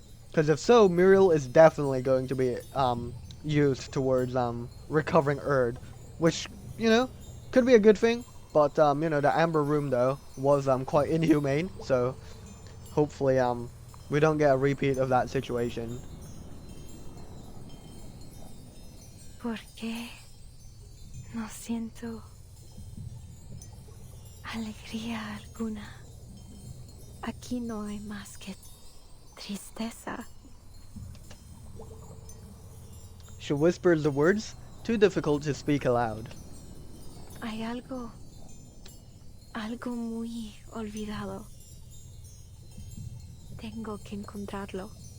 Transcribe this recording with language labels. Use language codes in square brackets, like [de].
[en] Because if so, Muriel is definitely going to be used towards recovering Erd, which, you know, could be a good thing. But you know, the Amber Room though was quite inhumane, so hopefully we don't get a repeat of that situation. [es] ¿Por qué no siento alegría alguna? Aquí no hay más que tristeza. [en] She whispers the words, too difficult to speak aloud. [es] Hay algo muy olvidado. Tengo que encontrarlo.